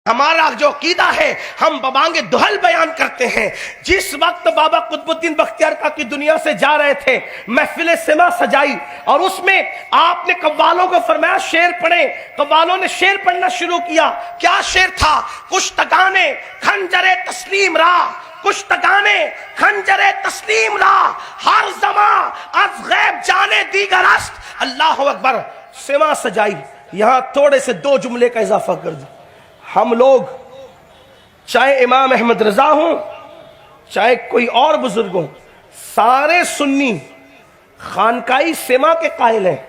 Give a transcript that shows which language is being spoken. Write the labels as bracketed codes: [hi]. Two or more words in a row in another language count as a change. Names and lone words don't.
[ur] ہمارا جو عقیدہ ہے ہم ببانگ دہل بیان کرتے ہیں. جس وقت بابا قطب الدین بختیار کاکی دنیا سے جا رہے تھے محفل سما سجائی اور اس میں آپ نے قوالوں کو فرمایا شعر پڑھیں. قوالوں نے شعر پڑھنا شروع کیا. کیا شعر تھا؟ [fa] کشتگانے خنجر تسلیم را، کشتگانے خنجر تسلیم را، ہر زمان از غیب جانے دیگر است. [ar] اللہ اکبر. [ur] سما سجائی. یہاں تھوڑے سے دو جملے کا اضافہ کر دیں. ہم لوگ چاہے امام احمد رضا ہوں چاہے کوئی اور بزرگ ہوں، سارے سنی خانقاہی سما کے قائل ہیں.